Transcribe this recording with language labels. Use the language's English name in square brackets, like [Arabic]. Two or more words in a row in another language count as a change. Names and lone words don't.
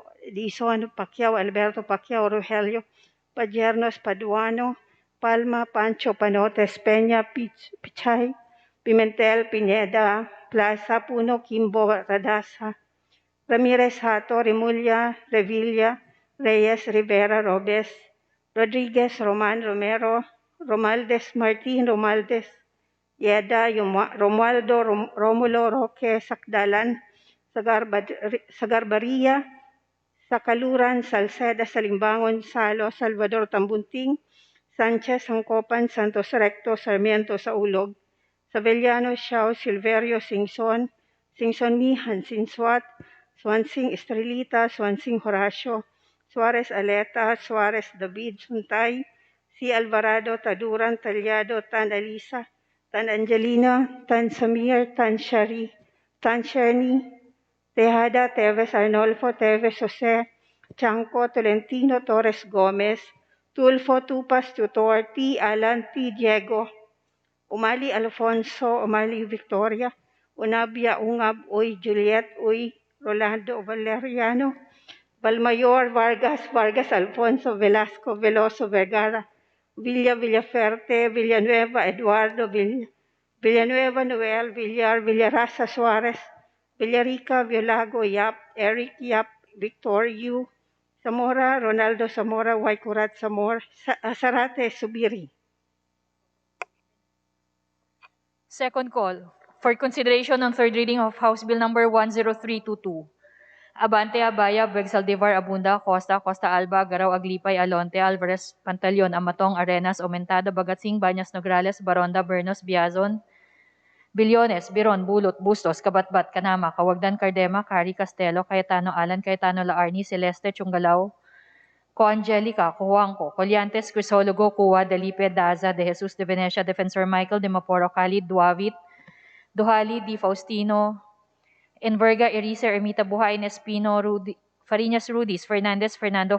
[English] Dizon, Pacquiao, Alberto Pacquiao, Rogelio, Padiernos, Paduano, Palma, Pancho, Panotes, Peña, Pichay, Pimentel, Pineda, Plaza, Puno, Kimbo, Radasa, Ramirez, Hato, Remulla, Revilla, Reyes, Rivera, Robes, Rodriguez, Roman, Romero, Romaldes, Martin, Romaldes, Yeda, Romualdo, Romulo, Roque, Sakdalan, Sagarbaria, Sakaluran, Salceda, Salimbangon, Salo, Salvador Tambunting, Sanchez, Sangcopan, Santos Recto, Sarmiento, Saulog, Savellano, Xiao, Silverio, Singson, Singson Mihan, Sinswat, Swansing Estrelita, Swansing Horacio, Suarez Aleta, Suarez David, Suntay, C. Alvarado, Taduran, Talyado, Tan Alisa, Tan Angelina, Tan Samir, Tan Shari, Tan Sherni, Tejada, Teves Arnolfo, Teves Jose, Chanco, Tolentino, Torres Gomez, Tulfo, Tupas, Tutor, T. Alan, T. Diego, Umali Alfonso, Umali Victoria, Unabia, Ungab, Uy Juliet, Uy Rolando Valeriano, Balmayor, Vargas, Vargas Alfonso, Velasco, Veloso, Vergara, Villa, Villaferte, Villanueva, Eduardo, Villanueva, Noel, Villar, Villarasa, Suarez, Villarica, Violago, Yap, Eric, Yap, Victor, Yu, Zamora, Ronaldo Zamora, Waikurat Zamora, Sarate, Subiri. Second call for consideration on third reading of House Bill number 10322. Abante Abaya, Begsaldivar Abunda, Costa, Costa Alba, Garaw Aglipay, Alonte, Alvarez, Pantaleon, Amatong, Arenas, Aumentada, Bagatsing, Banyas, Nograles, Baronda, Bernos, Biazon, Bilyones, Biron, Bulot, Bustos, Kabatbat, Kanama, Kawagdan, Cardema, Cari, Castelo, Cayetano, Alan, Cayetano, Laarni, Celeste, Chungalao, Co Angelica, Cojuangco, Colliantes, Crisologo, Cuwa, Delipe, Daza, De Jesus, De Venecia, Defensor Michael, De Maporo, Khalid, Duavit, Duhali, Di Faustino, Enverga, Erice, Ermita Buhay, Espino, Fariñas Rudis, Fernandez, Fernando